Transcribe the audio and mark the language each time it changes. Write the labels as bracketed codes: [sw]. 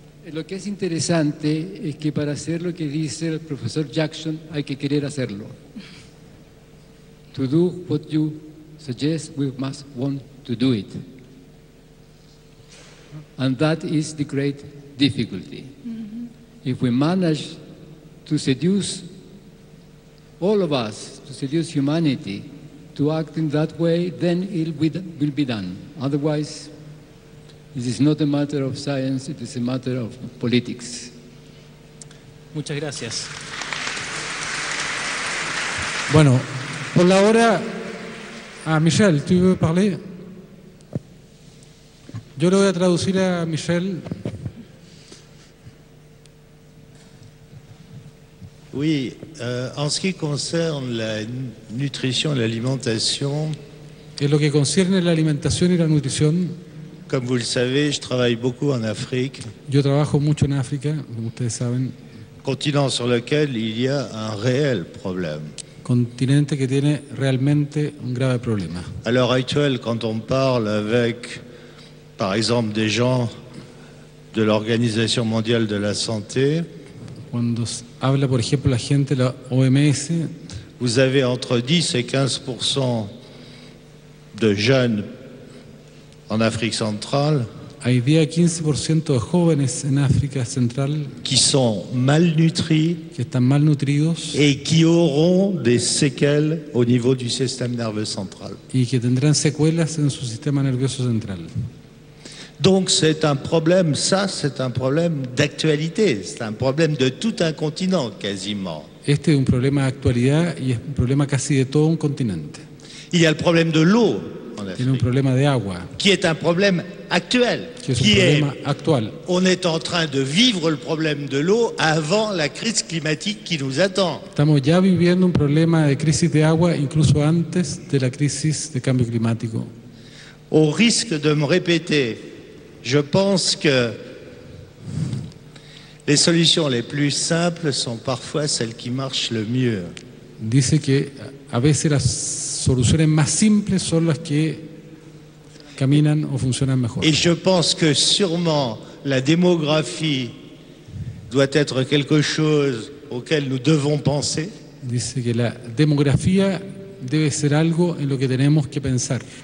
[es] Lo que es interesante es que para hacer lo que dice el profesor Jackson hay que querer hacerlo. [en] To do what you suggest, we must want to do it. And that is the great difficulty. Mm-hmm. If we manage to seduce all of us, to seduce humanity, to act in that way, then it will be done. Otherwise, it is not a matter of science, it is a matter of politics. [es] Muchas gracias. Bueno, por la hora, Michel, ¿tú [fr] veux parler? [es] Yo le voy a traducir a Michel. [fr] Oui, en ce qui concerne la nutrition et l'alimentation, [es] en lo que concierne la alimentación y la nutrición, [fr] comme vous le savez, je travaille beaucoup en Afrique. [es] Yo trabajo mucho en África, como ustedes saben. [fr] Continent sur lequel il y a un réel problème. [es] Continente que tiene realmente un grave problema. [fr] À l'heure actuelle, quand on parle avec, par exemple, des gens de l'Organisation mondiale de la santé, [es] cuando habla, por ejemplo, la gente de la OMS, [fr] vous avez entre 10 et 15% de jeunes en Afrique centrale [es] hay día 15% de jóvenes en África Central [fr] qui sont malnutris [es] que están malnutridos [fr] et qui auront des séquelles au niveau du système nerveux central. [es] y que tendrán secuelas en su sistema nervioso central. [fr] Donc c'est un problème, ça c'est un problème d'actualité, c'est un problème de tout un continent quasiment. [es] Este es un problema de actualidad y es un problema casi de todo un continente. [fr] Il y a le problème de l'eau en Afrique, [es] Tiene un problema de agua, [fr] qui est un problème actuel, [es] que es un problema actual. [fr] on est en train de vivre le problème de l'eau avant la crise climatique qui nous attend. [es] Estamos ya viviendo un problema de crisis de agua incluso antes de la crisis de cambio climático. [fr] Au risque de me répéter, je pense que les solutions les plus simples sont parfois celles qui marchent le mieux. [es] Dice que a veces las soluciones más simples son las que caminan o funcionan mejor. [fr] Et je pense que sûrement la démographie doit être quelque chose auquel nous devons penser. [es] Dice que la demografía debe ser algo en lo que tenemos que pensar.